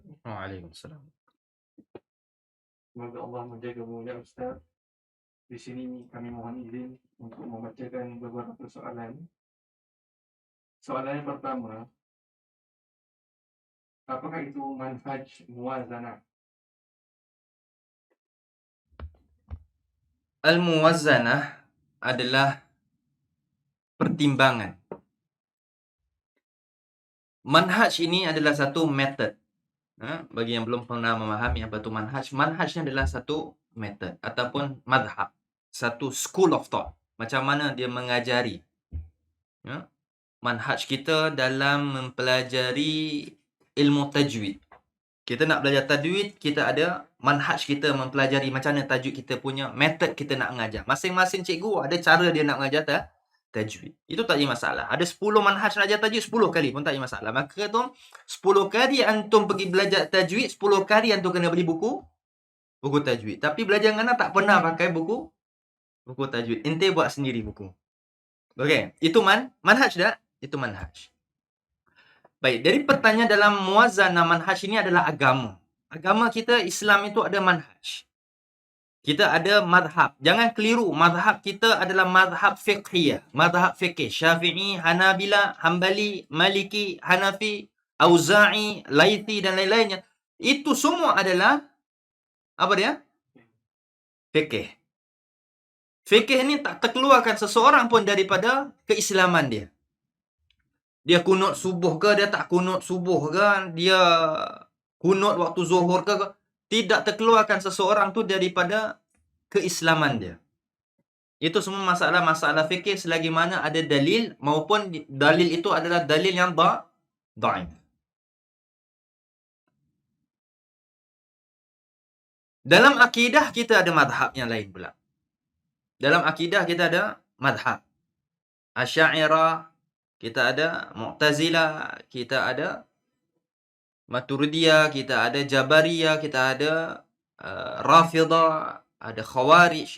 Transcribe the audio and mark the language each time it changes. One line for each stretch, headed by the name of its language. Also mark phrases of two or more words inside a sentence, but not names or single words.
Malay: Waalaikumsalam. Semoga Allah menjagamu ya Ustaz. Di sini kami mohon izin untuk membacakan beberapa soalan. Soalan yang pertama, apakah itu manhaj muwazanah? Al-muwazanah adalah pertimbangan. Manhaj ini adalah satu method. Bagi yang belum pernah memahami apa itu manhaj, manhajnya adalah satu method ataupun madhab, satu
English: school of thought.
Malay: Macam mana dia mengajari. Manhaj kita dalam mempelajari ilmu tajwid. Kita nak belajar tajwid, kita ada manhaj kita mempelajari macam mana tajwid kita punya, method kita nak mengajar. Masing-masing cikgu ada cara dia nak mengajar tajwid. Itu tak jadi masalah. Ada 10 manhaj nak ajar tajwid, 10 kali pun tak jadi masalah. Maka tu 10 kali antum pergi belajar tajwid, 10 kali antum kena beli buku tajwid. Tapi belajar ngana tak pernah pakai buku tajwid. Ente buat sendiri buku. Okey, itu manhaj dah. Itu manhaj. Baik, dari pertanyaan dalam muwazanah manhaj ini adalah agama. Agama kita Islam itu ada manhaj. Kita ada madhab. Jangan keliru. Madhab kita adalah madhab fiqhiyah. Madhab fiqh. Syafi'i, Hanabila, Hambali, Maliki, Hanafi, Auza'i, Laythi dan lain-lainnya. Itu semua adalah apa dia? Fiqh. Fiqh ini tak terkeluarkan seseorang pun daripada keislaman dia. Dia kunut subuh ke, dia tak kunut subuh ke, dia kunut waktu zuhur ke, tidak terkeluarkan seseorang tu daripada keislaman dia. Itu semua masalah-masalah fikih selagi mana ada dalil maupun dalil itu adalah dalil yang dhaif. Dalam akidah kita ada madhab yang lain pula. Dalam akidah kita ada madhab. Asy'ariyah, kita ada Mu'tazilah, kita ada Maturidiyah, kita ada Jabariyah, kita ada Rafidah, ada Khawarij.